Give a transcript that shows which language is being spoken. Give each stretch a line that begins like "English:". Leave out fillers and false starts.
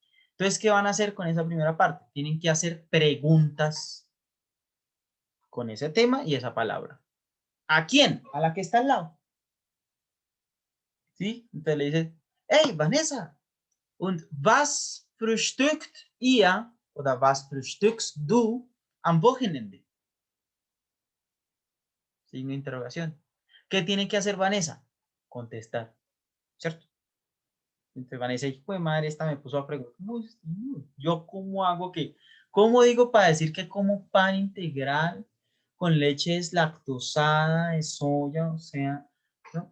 Spanish: Entonces, ¿qué van a hacer con esa primera parte? Tienen que hacer preguntas con ese tema y esa palabra. ¿A quién? A la que está al lado. ¿Sí? Entonces le dices,
German: hey, Vanessa, und was frühstückt ihr oder was frühstückst du am Wochenende?
Spanish: Signo de interrogación. ¿Qué tiene que hacer Vanessa? Contestar, ¿cierto? Entonces Vanessa, hijo de madre, esta me puso a preguntar, ¿yo cómo hago que, cómo digo para decir que como pan integral con leche deslactosada de soya, o sea, ¿no?